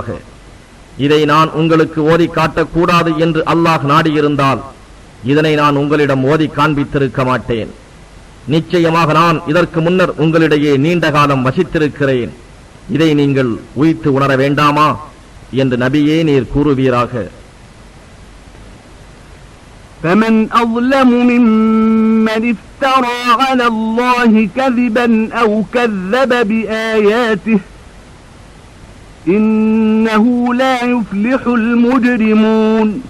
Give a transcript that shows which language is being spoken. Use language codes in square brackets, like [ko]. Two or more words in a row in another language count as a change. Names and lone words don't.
[ta] இதை நான் உங்களுக்கு ஓதி காட்டக்கூடாது என்று அல்லாஹ் நாடியிருந்தால் இதனை நான் உங்களிடம் ஓதி காண்பித்திருக்க மாட்டேன். நிச்சயமாக நான் இதற்கு முன்னர் உங்களிடையே நீண்ட காலம் வசித்திருக்கிறேன். இதை நீங்கள் உய்த்து உணர வேண்டாமா என்று நபியே நீர் கூறுவீராக. [ar] فمن أظلم ممن افترى على الله كذبا أو كذب بآياته إنه لا يفلح المجرمون.